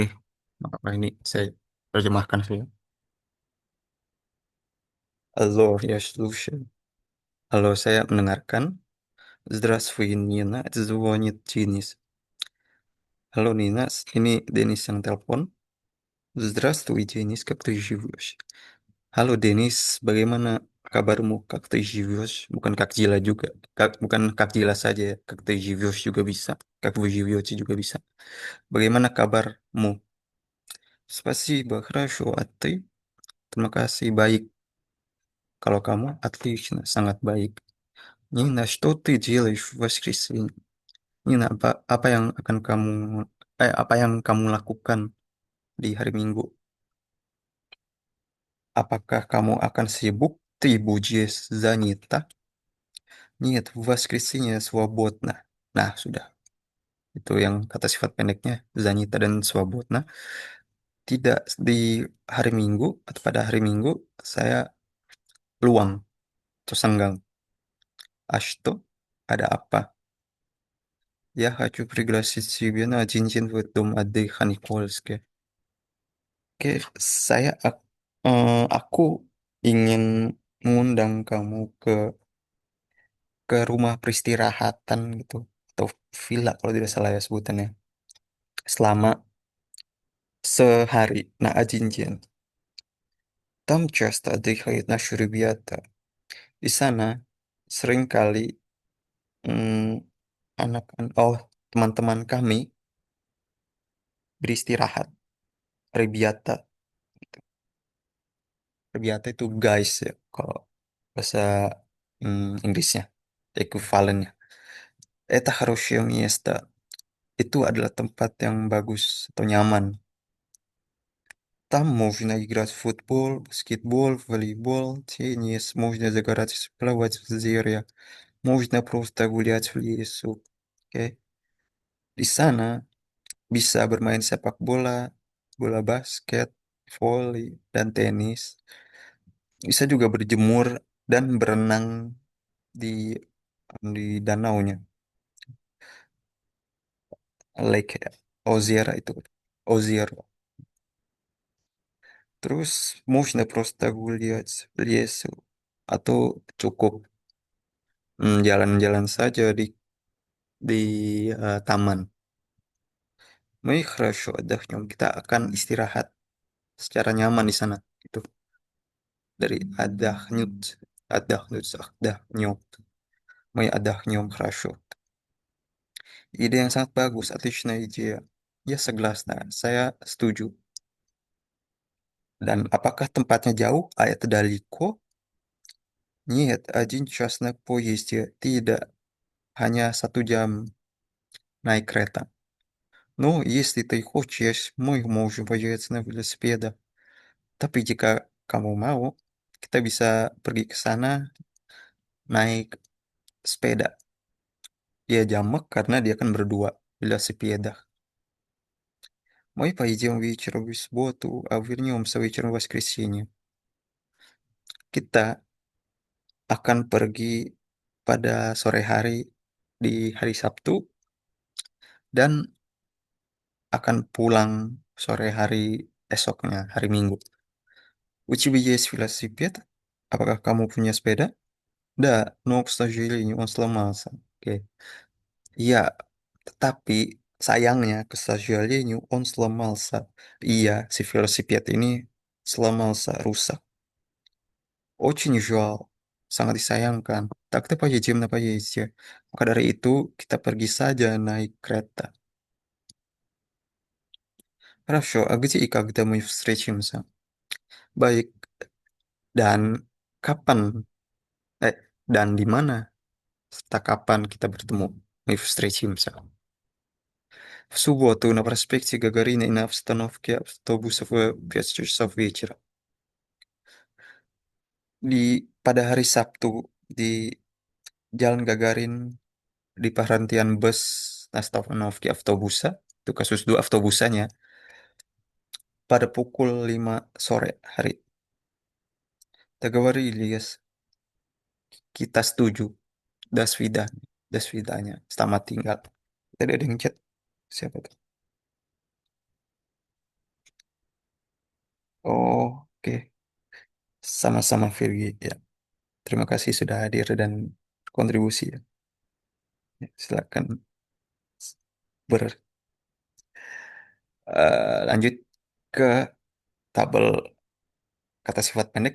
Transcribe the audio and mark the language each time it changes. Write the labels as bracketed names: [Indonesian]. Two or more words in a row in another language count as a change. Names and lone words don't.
[Indonesian] Apa ini saya terjemahkan saya. Halo, ya solution. Halo, saya mendengarkan. [Russian] Здравствуй, Nina. Звонит Денис. [Indonesian] Halo Nina, ini Dennis yang telepon. [Russian] Здравствуй, Денис, как ты живешь? [Indonesian] Halo Dennis, bagaimana kabarmu? [Russian] Как ты живешь? [Indonesian] Bukan Kak Jila juga. Bukan Kak Jila saja ya. [Russian] Как ты живешь [Indonesian] juga bisa. [Russian] Как вы живете [Indonesian] juga bisa. Bagaimana kabarmu? [Russian] Спасибо, хорошо. А ты? [Indonesian] Terima kasih, baik. Kalau kamu, отлично, sangat baik. [Russian] Nina, что ты делаешь в воскресенье? [Indonesian] Nina, apa yang akan kamu, apa yang kamu lakukan di hari Minggu? Apakah kamu akan sibuk? [Russian] Ты будешь занята? Нет, в воскресенье свободно. [Indonesian] Nah, sudah. Itu yang kata sifat pendeknya, занята dan свободно. Tidak di hari Minggu atau pada hari Minggu saya luang atau senggang. [Russian] А что? [Indonesian] Ada apa? [Russian] Я хочу пригласить тебя на один день в дом отдыха Никольске. [Indonesian] Oke, aku ingin mengundang kamu ke rumah peristirahatan gitu atau villa kalau tidak salah ya sebutannya selama sehari. Nah, Ajinjen. [Russian] Там часто отдыхают наши ребята. [Indonesian] Di sana seringkali mm, teman-teman kami beristirahat. Rebiata. Rebiata itu guys ya kalau bahasa Inggrisnya. Ekuivalennya. [Russian] Это хорошее место. [Indonesian] Itu adalah tempat yang bagus atau nyaman. [Russian] Там можно играть в футбол, баскетбол, волейбол, теннис, можно загорать, плавать в озере, можно просто гулять в лесу. [Indonesian] Oke. Di sana bisa bermain sepak bola, bola basket, voli, dan tenis. Bisa juga berjemur dan berenang di di danaunya, lake ya, [Russian] озеро itu, озеро. [Indonesian] Terus [Russian] можно просто гулять в лесу [Indonesian] atau cukup jalan-jalan saja di taman. [Russian] Мы хорошо отдохнем. [Indonesian] Kita akan istirahat secara nyaman di sana. Itu dari отдохнем. [Russian] Мы отдохнем хорошо. [Indonesian] Ide yang sangat bagus, [Russian] отличная идея. Ya согласна, [Indonesian] saya setuju. Dan apakah tempatnya jauh? [Russian] А это далеко? Нет, 1 час на поезде. [Indonesian] Tidak, hanya 1 jam naik kereta. [Russian] Ну, если ты хочешь, мы можем поехать на велосипедах. [Indonesian] Tapi jika kamu mau, kita bisa pergi ke sana naik sepeda. Dia jamak karena dia kan berdua. [Russian] Велосипедах. Мы пойдем вечером в субботу, а вернемся вечером в воскресенье. [Indonesian] Kita akan pergi pada sore hari di hari Sabtu dan akan pulang sore hari esoknya, hari Minggu. [Russian] У тебя есть велосипед? [Indonesian] Apakah kamu punya sepeda? [Russian] Да, но, к сожалению, он сломался. [Indonesian] Oke. Iya, tetapi sayangnya, ke [Russian] сожалению, он сломался. [Indonesian] Iya, si velosiped ini сломался, rusak. [Russian] Очень жаль, [Indonesian] sangat disayangkan. [Russian] Так-то поедем на поезде. [Indonesian] Maka dari itu, kita pergi saja naik kereta. [Russian] Хорошо, а где и когда мы встретимся? [Indonesian] Baik. Dan kapan, dan di mana, serta kapan kita bertemu? [Russian] Мы встретимся. В субботу на проспекте Гагарина и на остановке автобусов в 5 часов вечера. [Indonesian] Pada hari Sabtu di Jalan Gagarin di perhentian bus [Russian] на остановке автобуса, [Indonesian] itu kasus 2 автобусanya, pada pukul 5 sore hari. Договорились, kita setuju. [Russian] До свидания. До свидания. [Indonesian] Selamat tinggal. Tadi ada yang chat. Siapa tuh? Oh, oke. Sama-sama Virgi. Ya. Terima kasih sudah hadir dan kontribusi ya. Ya, silakan lanjut ke tabel kata sifat pendek.